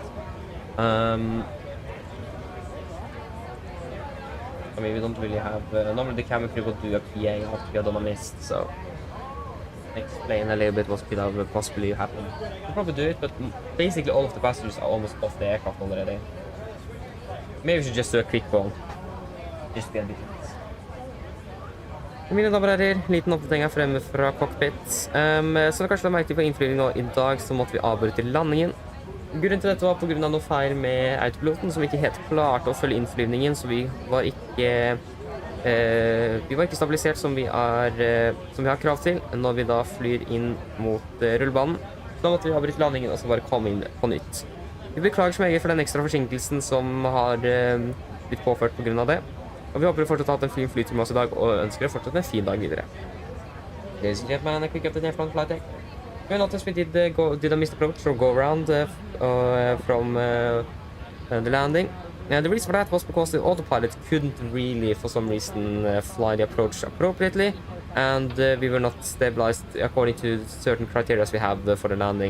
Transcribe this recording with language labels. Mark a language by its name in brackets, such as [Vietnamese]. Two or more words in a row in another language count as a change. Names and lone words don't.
[English] I mean, we don't really have... normally the camera crew would do a PA after we had done a mist, so... Explain a little bit what could have possibly happened. We'll probably do it, but basically all of the passengers are almost off the aircraft already. Maybe we should just do a quick call. Just to get a bit nice. [Norwegian] Mine damer og herrer, liten oppdatering her fremme fra cockpit. Så det kanskje la merke til på innflyvningen i dag, så måtte vi avbryte landingen. Grunnen til dette var på grunn av noe feil med autopiloten, som ikke helt klarte å følge innflyvningen, så vi var ikke stabilisert som vi har krav til når vi da flyr inn mot rullebanen. Da måtte vi avbryte landingen og så bare komme inn på nytt. Vi beklager så meget for den ekstra forsinkelsen som har blitt påført på grunn av det. Og vi håper du fortsatt har hatt en fin flytur med oss i dag, og ønsker deg fortsatt en fin dag videre. [English] Ladies and gentlemen, a quick update from flight deck. We noticed we did a missed approach or go around from the landing. The reason for that was because the autopilot couldn't really, for some reason, fly the approach appropriately, and we were not stabilized according to certain criteria we have for the landing.